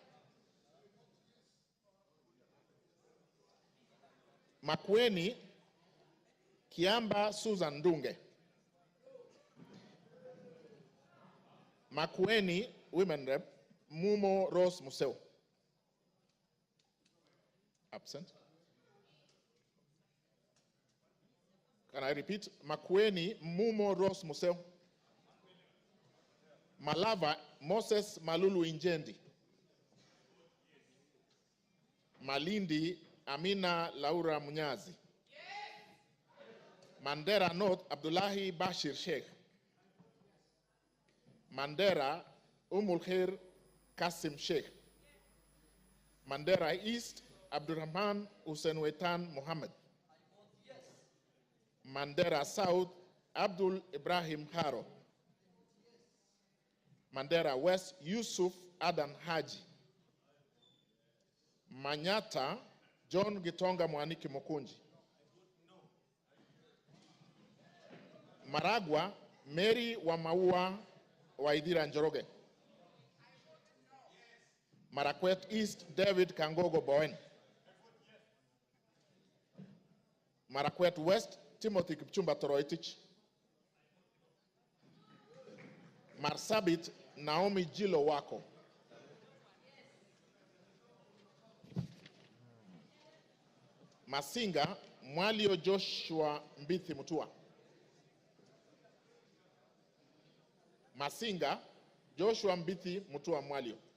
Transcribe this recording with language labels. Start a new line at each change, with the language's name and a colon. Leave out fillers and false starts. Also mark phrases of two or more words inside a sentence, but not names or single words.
English: Makweni Kiamba Susan Dunge. Makweni Women Rep Mumo Rose Museo. Absent. Can I repeat? Makweni Mumo Rose Museo. Malava Moses Malulu Injendi. Malindi Amina Laura Munyazi. Mandera North Abdullahi Bashir Sheikh. Mandera Umulkhair Kasim Sheikh. Mandera East Abdurrahman Hussein Wetan Mohammed. Mandera South Abdul Ibrahim Haro. Mandera West Yusuf Adan Haji. Manyata John Gitonga Mwaniki Mokunji. Maragwa Mary Wamaua Waidira Njoroge. Marakwet East David Kangogo Bowen. Marakwet West Timothy Kipchumba Toroitich. Marsabit Naomi Jilo Wako. Masinga Mwalio Joshua Mbithi Mutua. Masinga Joshua Mbithi Mutua Mwalio.